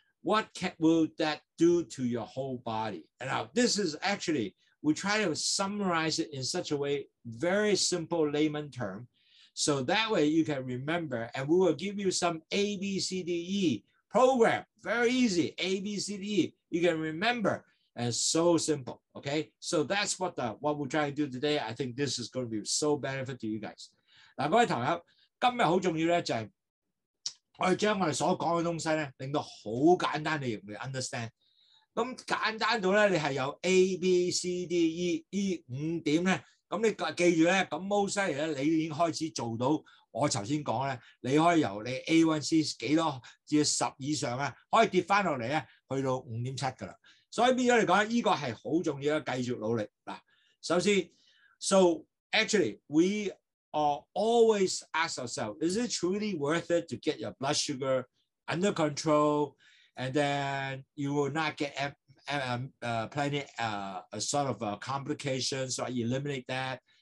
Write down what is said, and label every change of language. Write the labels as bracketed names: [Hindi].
[English] what will that do to your whole body? And now this is actually, we try to summarize it in such a way, very simple layman term, so that way you can remember, and we will give you some A, B, C, D, E program, very easy, A, B, C, D, E, you can remember, and so simple, okay? So that's what we're trying to do today. I think this is going to be so benefit to you guys. [Cantonese] 嗱，各位朋友，今日好重要咧，就係我哋將我哋所講嘅東西咧，令到好簡單你容易 understand。咁簡單到咧，你係有 A、B、C、D、E 5點咧，咁你記住咧，咁 most 犀利咧，你已經開始做到我頭先講咧，你可以由你 A1C 幾多至10以上啊，可以跌翻落嚟咧，去到5.7㗎啦。所以變咗嚟講，呢個係好重要嘅，繼續努力嗱。首先 [English] ，so actually we always ask ourselves, is it truly worth it to get your blood sugar under control, and then you will not get plenty sort of complications, so I eliminate that.